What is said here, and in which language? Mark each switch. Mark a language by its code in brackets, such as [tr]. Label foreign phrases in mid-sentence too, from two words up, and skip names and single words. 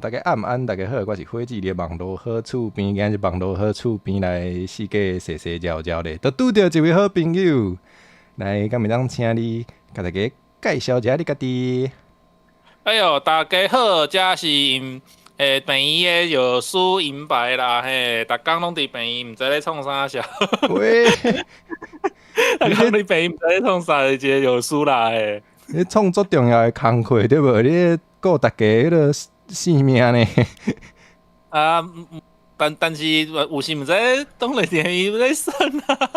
[nan] 大家晚安，大家好，我是火鸡的网络好厝边，今日网络好厝边来四界踅踅聊聊咧，都拄到一位好朋友，来，敢会当请你甲大家介绍一下你家己？哎呦，大家好，这是病院的药师银牌啦，嘿，逐工拢伫病院，毋知咧创啥笑。喂，逐你咧工伫病院，毋知咧创啥，一个药师啦，嘿。你创作重要的工课对无？你咧顾大家迄个性命呢？啊，但是有时毋知当来电伊咧算啊，